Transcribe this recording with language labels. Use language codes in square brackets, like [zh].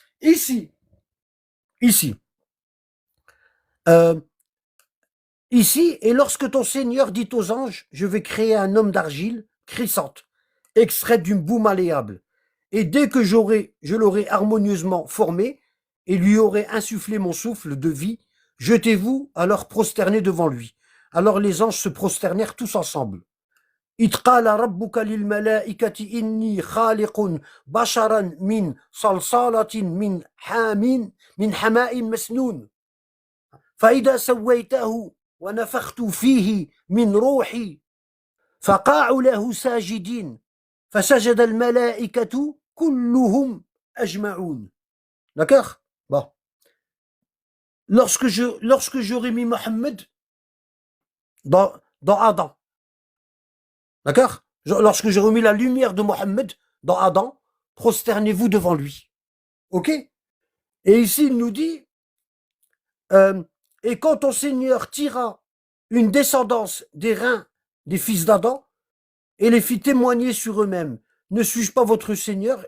[fr] Ici, et lorsque ton Seigneur dit aux anges, je vais créer un homme d'argile, crissante, extraite d'une boue malléable, et dès que je l'aurai harmonieusement formé, et lui aurai insufflé mon souffle de vie, jetez-vous alors prosterné devant lui. Alors les anges se prosternèrent tous ensemble. [ar] إذ قال ربك للملائكة إني خالق بشرا من صلصالة من حماء مسنون فإذا سويته ونفخت فيه من روحي فقعوا له ساجدين فسجد الملائكة كلهم أجمعون. [fr] D'accord? Bon. Lorsque j'aurai mis Mohammed dans Adam. D'accord? Lorsque j'ai remis la lumière de Mohammed dans Adam, prosternez-vous devant lui. Ok? Et ici, il nous dit, et quand ton Seigneur tira une descendance des reins des fils d'Adam et les fit témoigner sur eux-mêmes, ne suis-je pas votre Seigneur?